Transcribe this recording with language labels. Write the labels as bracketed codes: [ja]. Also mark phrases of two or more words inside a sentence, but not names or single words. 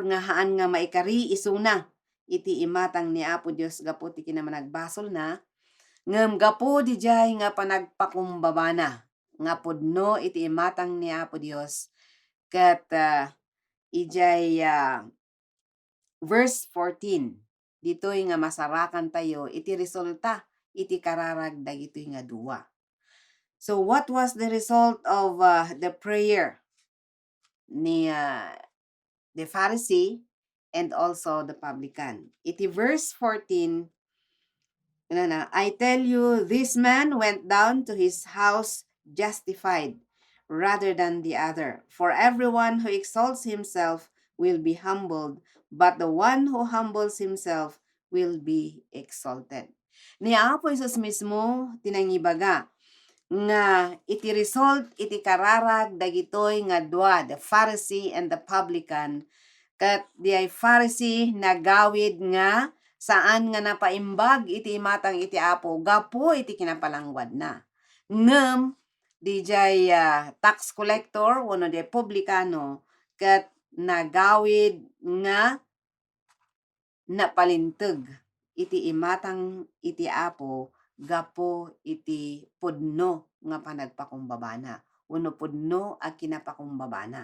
[ilo] nga haan nga maikari isuna iti imatang ni Apo Dios gapo ti kinamanagbasol na ngem gapo dijay nga panagpakumbabana nga pudno iti imatang ni Apo Dios ket ijay verse 14 ditoy nga masarakan tayo iti resulta iti kararag dagitoy nga duwa. [en] So what was the result of the prayer ni the Pharisee and also the publican? Iti verse 14, I tell you, this man went down to his house justified rather than the other. For everyone who exalts himself will be humbled, but the one who humbles himself will be exalted. [ilo] Ni Apo Isus mismo tinangibaga nga iti result iti kararag dagitoy nga dua, [en] the Pharisee and the publican. [ilo] Ket di Pharisee nagawid nga saan nga napaimbag iti imatang iti Apo gapo iti kinapalangwad na. Ngem dijay [en] tax collector [ilo] wenno di publikano ket nagawid nga napalinteg iti imatang iti Apo gapo iti pudno nga panagpakumbabana wenno pudno a kinapakumbabana.